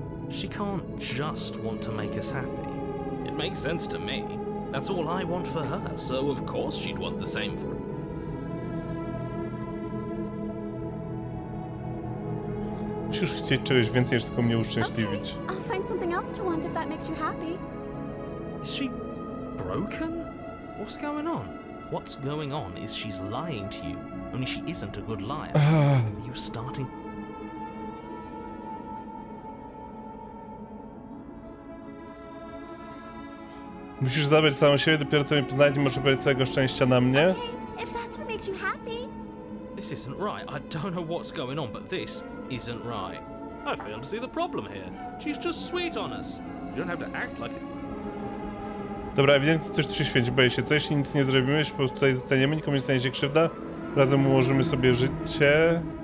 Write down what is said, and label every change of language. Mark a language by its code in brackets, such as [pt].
[en] She can't just want to make us happy. It makes sense to me. That's all I want for her, so of course she'd want the same for... [pl] Musisz chcieć czegoś więcej niż tylko mnie uszczęśliwić. [en] Okay, I'll find something else to want if that makes you happy. Is she broken? What's going on? What's going on is she's lying to you, only she isn't a good liar. Are you starting... [pl] Musisz zabrać samą siebie, dopiero co mnie poznać, nie możesz powiedzieć całego szczęścia na mnie. [en] Okay, if that's what makes you happy. This isn't right. I don't know what's going on, but this isn't right. I fail to see the problem here. She's just sweet on us. You don't have to act like it. [pl] Dobra, ewidentnie coś tu się świeci, boję się. Co jeśli nic nie zrobimy, jeśli po prostu tutaj zostaniemy, nikomu nie stanie się krzywda? Razem ułożymy sobie życie.